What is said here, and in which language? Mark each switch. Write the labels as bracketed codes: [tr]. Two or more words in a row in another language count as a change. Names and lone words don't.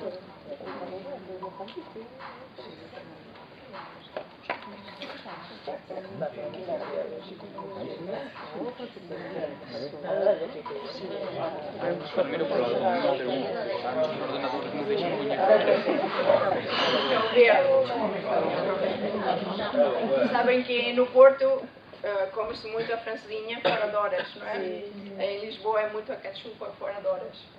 [es] Primero por los ordenadores [gl] non deixan [pt] Sabem que no Porto come-se muito a francesinha fora de horas, não é? Em Lisboa é muito a ketchup fora de horas.